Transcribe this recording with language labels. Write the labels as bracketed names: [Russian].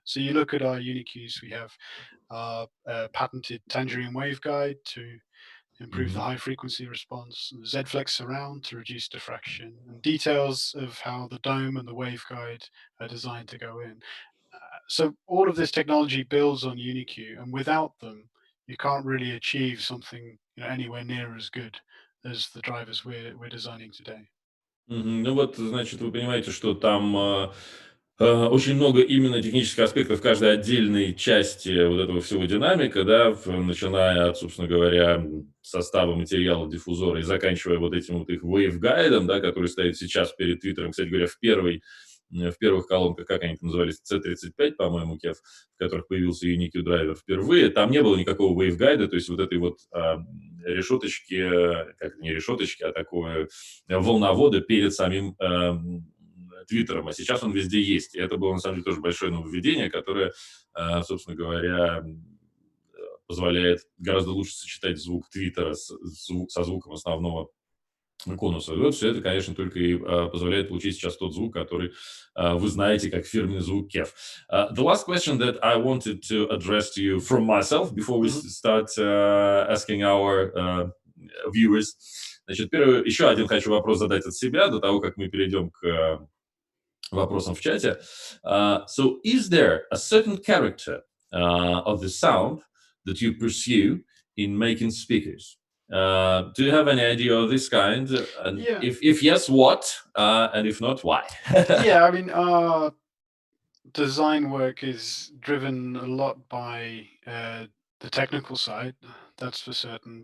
[English] So you look at our UniQs, we have our patented tangerine waveguide to improve the high frequency response, Z-Flex surround to reduce diffraction, and details of how the dome and the waveguide are designed to go in. So all of this technology builds on UniQ, and without them, you can't really achieve something anywhere near as good as the drivers we're designing today. [Russian] Ну вот, значит, вы понимаете, что там очень много именно технических аспектов каждой отдельной части вот этого всего динамика, да, начиная от, собственно говоря, состава материала диффузора и заканчивая вот этим вот их waveguide, да, который стоит сейчас перед твиттером, кстати говоря, в первых колонках, как они там назывались, C35, по-моему, KEF, в которых появился UniQ драйвер впервые, там не было никакого waveguide, то есть вот этой вот решеточки, как не решеточки, а такое волновода перед самим твиттером, а сейчас он везде есть. И это было, на самом деле, тоже большое нововведение, которое, собственно говоря, позволяет гораздо лучше сочетать звук твиттера со звуком основного конуса. И вот все это, конечно, только и позволяет получить сейчас тот звук, который вы знаете как фирменный звук KEF. [English] The last question that I wanted to address to you from myself before we start asking our viewers. [Russian] Значит, еще один хочу вопрос задать от себя до того, как мы перейдем к вопросам в чате. [English] So, is there a certain character of the sound that you pursue in making speakers? Do you have any idea of this kind? And Yeah. if yes, what? And if not, why? Yeah, I mean, our design work is driven a lot by the technical side, that's for certain.